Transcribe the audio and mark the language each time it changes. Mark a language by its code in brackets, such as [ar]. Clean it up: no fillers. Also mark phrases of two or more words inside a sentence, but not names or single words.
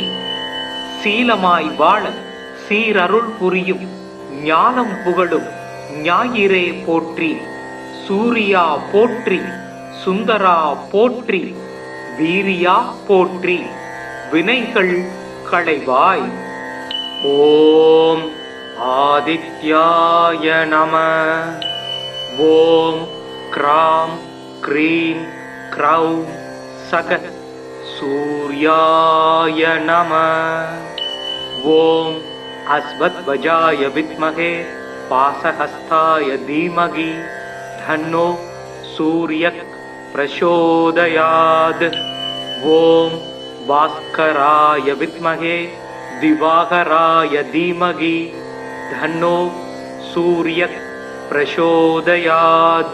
[ta] சீலமாய் வாழ சீரருள் புரியும் ஞானம் புகழும் ஞாயிறே போற்றி சூரியா போற்றி சுந்தரா போற்றி வீரியா போற்றி வினைகள் களைவாய் [sa] ॐ आदित्याय नमः ॐ ह्रां ह्रीं ह्रौं सः सूर्याय नमः ॐ अश्वध्वजाय विद्महे पासहस्ताय धीमहि धन्नो सूर्यः प्रचोदयात् ओम भास्कराय विद्महे दिवाकराय धीमहि धन्नो सूर्यः प्रचोदयात्